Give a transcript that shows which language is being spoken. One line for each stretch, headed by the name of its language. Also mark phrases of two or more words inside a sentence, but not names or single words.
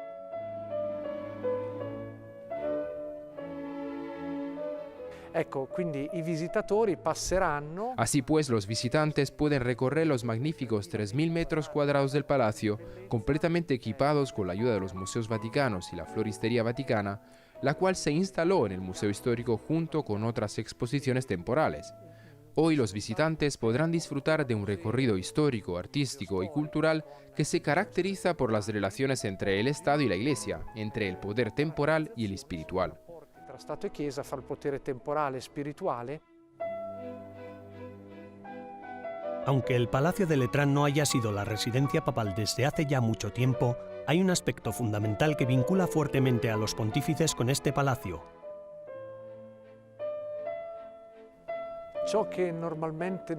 Spanish: Así pues, los visitantes pueden recorrer los magníficos 3.000 metros cuadrados del palacio, completamente equipados con la ayuda de los museos vaticanos y la floristería vaticana, la cual se instaló en el Museo Histórico junto con otras exposiciones temporales. Hoy los visitantes podrán disfrutar de un recorrido histórico, artístico y cultural que se caracteriza por las relaciones entre el Estado y la Iglesia, entre el poder temporal y el espiritual.
Italian: Tra Stato e Chiesa, fra il potere temporale e spirituale.
Spanish: Aunque el Palacio de Letrán no haya sido la residencia papal desde hace ya mucho tiempo, hay un aspecto fundamental que vincula fuertemente a los pontífices con este palacio. Lo que normalmente